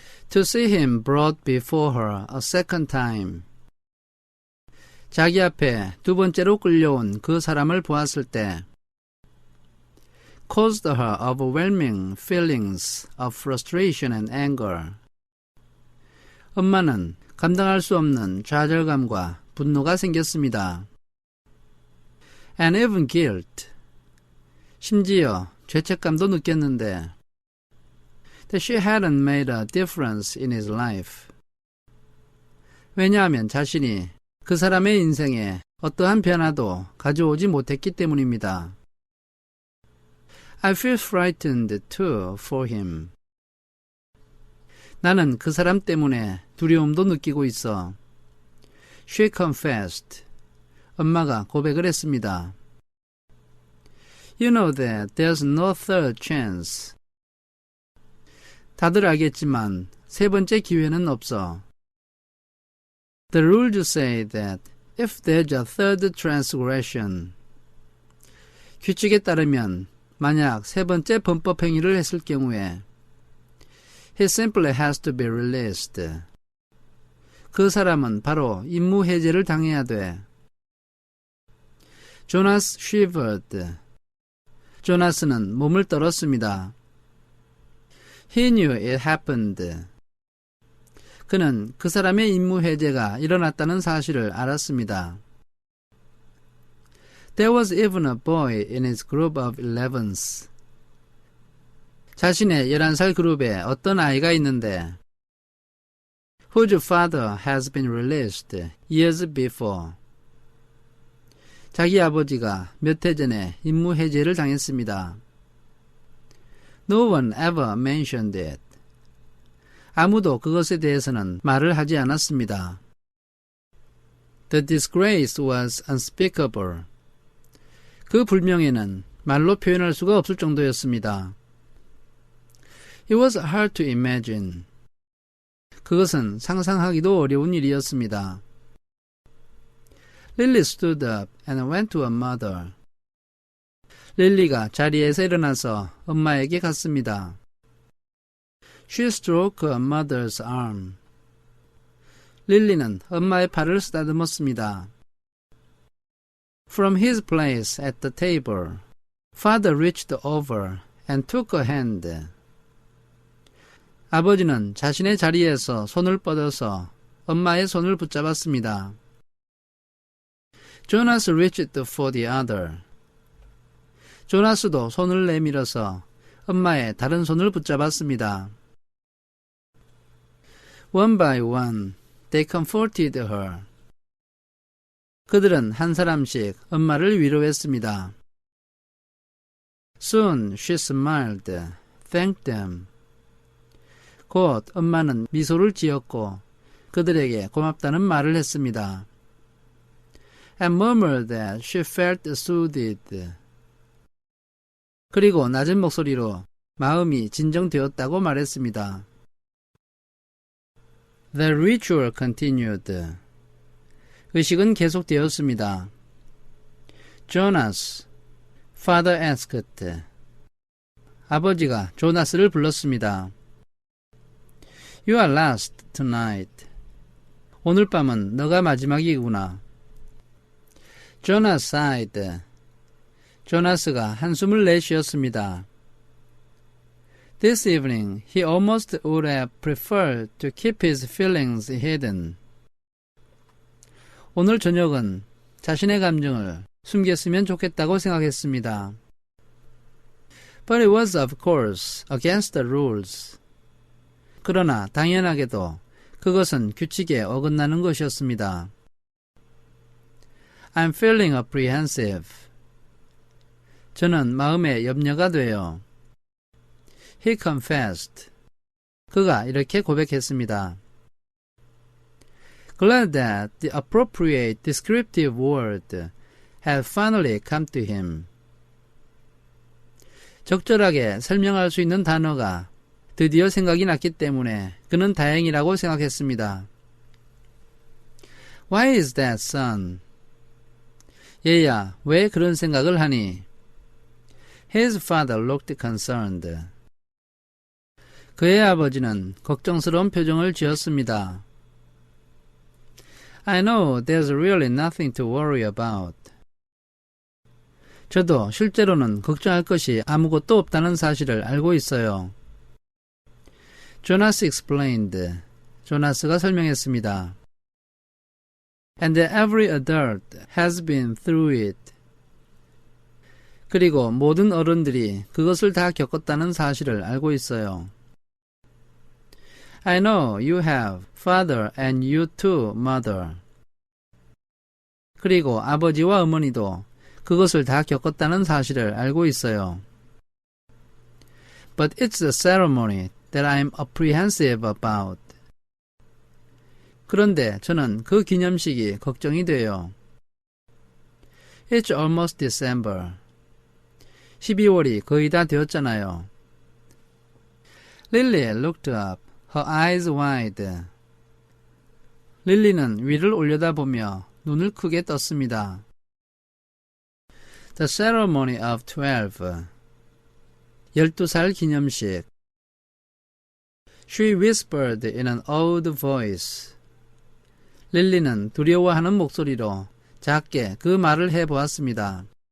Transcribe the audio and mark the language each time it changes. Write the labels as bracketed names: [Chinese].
[English] To see him brought before her a second time. [Korean] 자기 앞에 두 번째로 끌려온 그 사람을 보았을 때 [English] caused her overwhelming feelings of frustration and anger. [Korean] 엄마는 감당할 수 없는 좌절감과 분노가 생겼습니다. [English] And even guilt. [Korean] 심지어 죄책감도 느꼈는데 [English] that she hadn't made a difference in his life. [Korean] 왜냐하면 자신이 그 사람의 인생에 어떠한 변화도 가져오지 못했기 때문입니다. [English] I feel frightened too for him. [Korean] 나는 그 사람 때문에 두려움도 느끼고 있어. [English] She confessed. [Korean] 엄마가 고백을 했습니다. [English] You know that there's no third chance. [Korean] 다들 알겠지만 세 번째 기회는 없어. [English] The rules say that if there's a third transgression. [Korean] 규칙에 따르면 만약 세 번째 범법 행위를 했을 경우에 [English] he simply has to be released. [Korean] 그 사람은 바로 임무 해제를 당해야 돼. [English] Jonas shivered. [Korean] 조나스는 몸을 떨었습니다. [English] He knew it happened. [Korean] 그는 그 사람의 임무 해제가 일어났다는 사실을 알았습니다. [English] There was even a boy in his group of 11s. [Korean] 자신의 11살 그룹에 어떤 아이가 있는데 [English] whose father has been released years before. [Korean] 자기 아버지가 몇 해 전에 임무 해제를 당했습니다. [English] No one ever mentioned it. [Korean] 아무도 그것에 대해서는 말을 하지 않았습니다. [English] The disgrace was unspeakable. [Korean] 그 불명예는 말로 표현할 수가 없을 정도였습니다. [English] It was hard to imagine. [Korean] 그것은 상상하기도 어려운 일이었습니다. [English] Lily stood up and went to her mother. [Korean] 릴리가 자리에서 일어나서 엄마에게 갔습니다. [English] She stroked her mother's arm. [Korean] 릴리는 엄마의 팔을 쓰다듬었습니다. [English] From his place at the table, father reached over and took her hand. [Korean] 아버지는 자신의 자리에서 손을 뻗어서 엄마의 손을 붙잡았습니다. [English] Jonas reached for the other. [Korean] 조나스도 손을 내밀어서 엄마의 다른 손을 붙잡았습니다. [English] One by one, they comforted her. [Korean] 그들은 한 사람씩 엄마를 위로했습니다. [English] Soon she smiled, thanked them. [Korean] 곧 엄마는 미소를 지었고 그들에게 고맙다는 말을 했습니다. [English] And murmured that she felt soothed. [Korean] 그리고 낮은 목소리로 마음이 진정되었다고 말했습니다. [English] The ritual continued. [Korean] 의식은 계속되었습니다. [English] Jonas, father asked. [Korean] 아버지가 조나스를 불렀습니다. [English] You are last tonight. [Korean] 오늘 밤은 너가 마지막이구나. [English] Jonas sighed. [Korean] 조나스가 한숨을 내쉬었습니다. [English] This evening he almost would have preferred to keep his feelings hidden. [Korean] 오늘 저녁은 자신의 감정을 숨겼으면 좋겠다고 생각했습니다. [English] But it was of course against the rules. [Korean] 그러나 당연하게도 그것은 규칙에 어긋나는 것이었습니다. [English] I'm feeling apprehensive. [Korean] 저는 마음에 염려가 돼요. [English] He confessed. [Korean] 그가 이렇게 고백했습니다. [English] Glad that the appropriate descriptive word had finally come to him. [Korean] 적절하게 설명할 수 있는 단어가 드디어 생각이 났기 때문에 그는 다행이라고 생각했습니다. [English] Why is that, son? [Korean] 얘야, 왜 그런 생각을 하니? [English] His father looked concerned. [Korean] 그의 아버지는 걱정스러운 표정을 지었습니다. [English] I know there's really nothing to worry about. [Korean] 저도 실제로는 걱정할 것이 아무것도 없다는 사실을 알고 있어요. [English] Jonas explained. [Korean] 조나스가 설명했습니다. [English] And every adult has been through it. [Korean] 그리고 모든 어른들이 그것을 다 겪었다는 사실을 알고 있어요. [English] I know you have, father, and you too, mother. [Korean] 그리고 아버지와 어머니도 그것을 다 겪었다는 사실을 알고 있어요. [English] But it's the ceremony that I'm apprehensive about. [Korean] 그런데 저는 그 기념식이 걱정이 돼요. [English] It's almost December. [Korean] 12월이 거의 다 되었잖아요. [English] Lily looked up, her eyes wide. [Korean] 릴리는 위를 올려다보며 눈을 크게 떴습니다. [English] The ceremony of 12. [Korean] 12살 기념식. [English] She whispered in an old voice. [Korean] 릴리는 두려워하는 목소리로 작게 그 말을 해보았습니다.